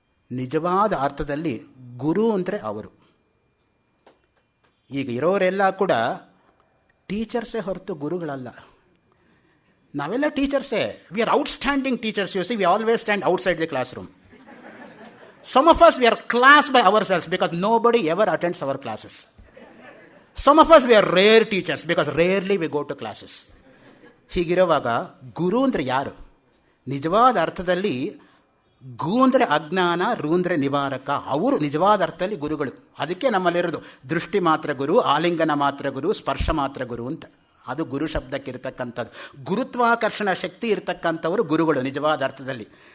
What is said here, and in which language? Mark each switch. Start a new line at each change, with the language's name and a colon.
Kannada: ನಿಜವಾದ ಅರ್ಥದಲ್ಲಿ ಗುರು ಅಂದರೆ ಅವರು. ಈಗ ಇರೋರೆಲ್ಲ ಕೂಡ ಟೀಚರ್ಸೇ ಹೊರತು ಗುರುಗಳಲ್ಲ. ನಾವೆಲ್ಲ ಟೀಚರ್ಸೇ.
English: We are outstanding teachers. You see, we always stand outside the class room. Some of us, we are class by ourselves because nobody ever attends our classes. Some of us, we are rare teachers because rarely we go to classes.
Kannada: ಹೀಗಿರುವಾಗ ಗುರು ಅಂದರೆ ಯಾರು? ನಿಜವಾದ ಅರ್ಥದಲ್ಲಿ ಗು ಅಂದರೆ ಅಜ್ಞಾನ, ರು ಅಂದರೆ ನಿವಾರಕ. ಅವರು ನಿಜವಾದ ಅರ್ಥದಲ್ಲಿ ಗುರುಗಳು. ಅದಕ್ಕೆ ನಮ್ಮಲ್ಲಿರೋದು ದೃಷ್ಟಿ ಮಾತ್ರ ಗುರು, ಆಲಿಂಗನ ಮಾತ್ರ ಗುರು, ಸ್ಪರ್ಶ ಮಾತ್ರ ಗುರು ಅಂತ. ಅದು ಗುರು ಶಬ್ದಕ್ಕೆ ಇರತಕ್ಕಂಥದ್ದು. ಗುರುತ್ವಾಕರ್ಷಣ ಶಕ್ತಿ ಇರತಕ್ಕಂಥವರು ಗುರುಗಳು ನಿಜವಾದ ಅರ್ಥದಲ್ಲಿ.